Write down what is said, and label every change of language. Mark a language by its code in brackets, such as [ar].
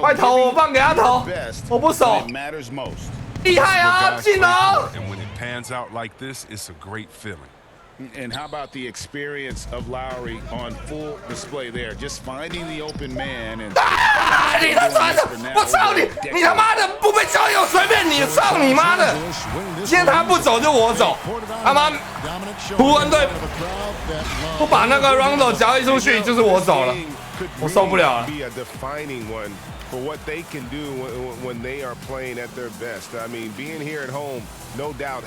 [zh] 快投，我放给他投，我不守。 [en] it matters most. [zh] 厉害啊，进哦！ [en] And when it pans out like this, it's a great feeling. And how about the experience of Lowry on full display there? Just finding the open man and [zh] 你他妈的，我操你！你他妈的不被交易我随便你，操你妈的！今天他不走就我走，他妈湖人队不把那个 Rondo 交易出去就是我走了，我受不了了。 [en] Be a defining one for what they can do when they are playing at their best. I mean, being here at home, no doubt.